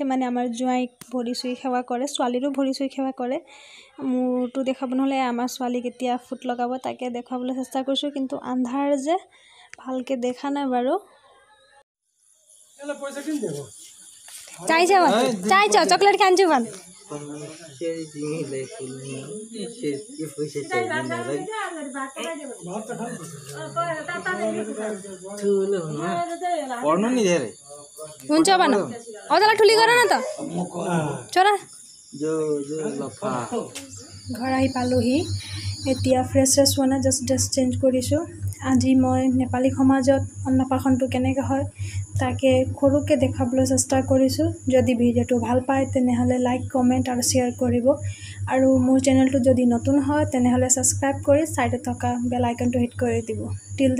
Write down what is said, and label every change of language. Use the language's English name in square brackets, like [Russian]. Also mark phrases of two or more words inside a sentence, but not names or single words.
[Assamese] মানে আমাৰ জোঁৱাইক ভৰি চুই সেৱা কৰে, ছোৱালীৰো ভৰি চুই সেৱা কৰে। মোৰতো দেখাব নহ'লে আমাৰ ছোৱালীক এতিয়া ফুট লগাব, তাকে দেখুৱাবলৈ চেষ্টা কৰিছোঁ, কিন্তু আন্ধাৰ যে ভালকৈ দেখা নাই বাৰু। চাইছ চকলেট খাইছো ভাল। [Nepali] हुन्छ भन अझलाई ठुली गर न त छोरा। [Assamese] ঘৰ আহি পালোহি। এতিয়া ফ্ৰেছ হোৱা নাই, [English] just dress change [Assamese] কৰিছোঁ। আজি মই নেপালী সমাজত অন্নপ্ৰাশনটো কেনেকৈ হয় তাকে সৰুকৈ দেখাবলৈ চেষ্টা কৰিছোঁ। যদি ভিডিঅ'টো ভাল পায় তেনেহ'লে [English] like comment [Assamese] আৰু শ্বেয়াৰ কৰিব, আৰু মোৰ চেনেলটো যদি নতুন হয় তেনেহ'লে ছাবস্ক্ৰাইব কৰি ছাইডত থকা [English] bell icon [Assamese] হিট কৰি দিব।